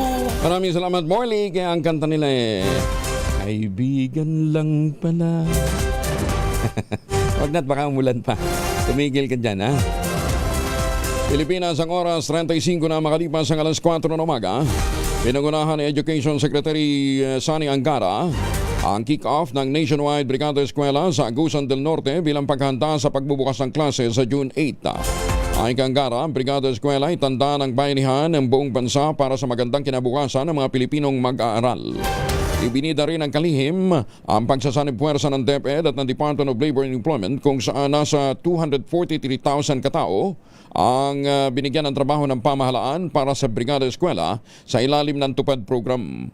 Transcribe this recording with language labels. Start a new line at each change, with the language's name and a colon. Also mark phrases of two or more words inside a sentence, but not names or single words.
Filipino: Maraming salamat, Morley. Kaya ang kanta nila kaibigan lang pala. Huwag na't baka umulan pa. Tumigil ka dyan, ha? Pilipinas, ang oras 35 na makalipas ang alas 4 ng umaga. Pinangunahan ni Education Secretary Sani Angara ang kick-off ng Nationwide Brigada Eskwela sa Agusan del Norte bilang paghanda sa pagbubukas ng klase sa June 8. Ayon kay Angara, ang Brigada Eskwela ay tanda ng bayanihan ng buong bansa para sa magandang kinabukasan ng mga Pilipinong mag-aaral. Ibinida rin ng kalihim ang pagsasanib puwersa ng DepEd at ng Department of Labor and Employment kung saan nasa 243,000 katao ang binigyan ng trabaho ng pamahalaan para sa Brigada Eskwela sa ilalim ng Tupad Program.